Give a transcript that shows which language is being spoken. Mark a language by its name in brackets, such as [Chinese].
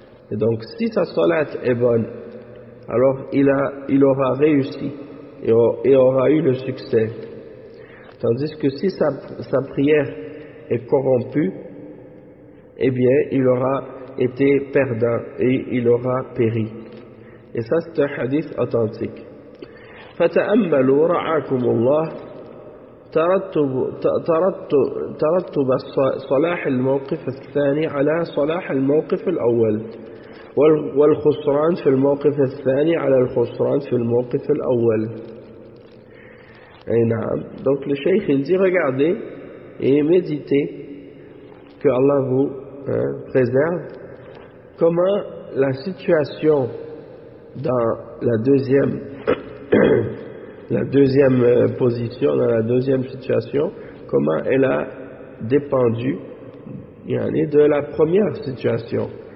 [French] Et donc, si sa salat est bonne, alors il aura réussi et aura eu le succès. Tandis que si sa prière est corrompue, eh bien, il aura était perdant et il aura péri. Et ça, c'est un hadith authentique. [Arabic] فتأملوا رعاكم الله ترتب صلاح الموقف الثاني على صلاح الموقف الأول والخسران في الموقف الثاني على الخسران في الموقف الأول. نعم. [French] Donc le cheikh il dit, regardez et méditez que Allah vous préserve. Comment la situation dans la deuxième situation, comment elle a dépendu de la première situation.